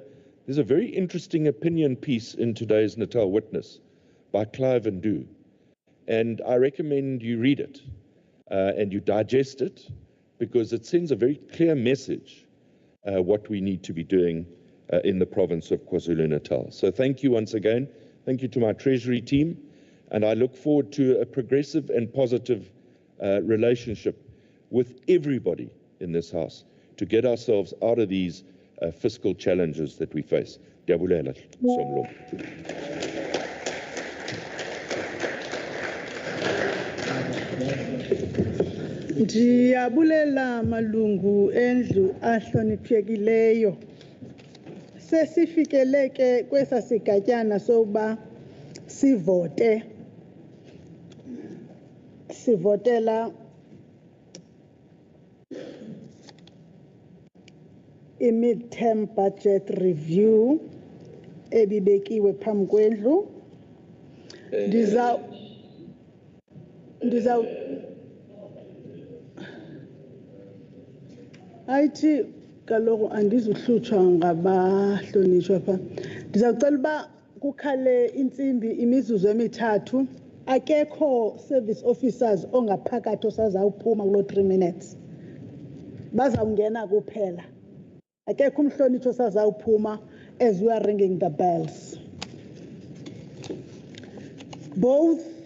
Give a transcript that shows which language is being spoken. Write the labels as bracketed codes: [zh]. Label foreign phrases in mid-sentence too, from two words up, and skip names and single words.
[en] There's a very interesting opinion piece in today's Natal Witness by Clive and Do, and I recommend you read it and you digest it, because it sends a very clear message what we need to be doing in the province of KwaZulu-Natal. So thank you once again. Thank you to my Treasury team, and I look forward to a progressive and positive relationship with everybody in this House to get ourselves out of these fiscal challenges that we face. [xh] Ndiyabulela, Somlo. Ndiyabulela malungu endlu ahloniphekileyo. Sesifikeleke kwesa sigatyana sokuba sivotela i-mid-term budget review ebibekiwe phambi kwendlu. Ayithi kaloku andizuhlutshwa ngabahlonitshwa pha. Ndizawucela uba kukhale intsimbi imizuzu emithathu. Akekho [en] service officers [xh] ongaphakathi osazawuphuma kulo 3 minutes. Bazawungena kuphela. Akekho umhlonitshwa osazawuphuma [en] as we are ringing the bells. Both